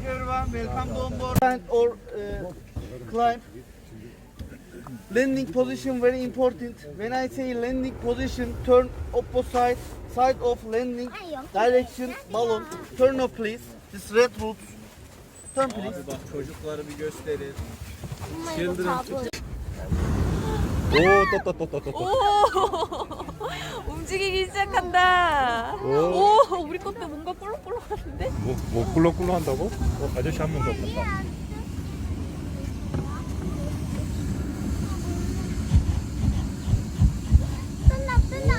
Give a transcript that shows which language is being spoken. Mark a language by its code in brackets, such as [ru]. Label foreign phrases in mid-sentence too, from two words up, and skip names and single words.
[en] Everyone, welcome to on board and or climb. Landing position very important. When I say landing position, turn opposite side of landing direction balloon. Turn off please. This red route. Turn please. [tr] Abi bak çocukları bir gösterin. 오, [ko] 오. 움직이기 시작한다. 오, 우리 것도 뭔가 꿀렁꿀렁하는데? 뭐 꿀렁꿀렁 한다고? 아저씨 한 명 더 봤다. 끝나.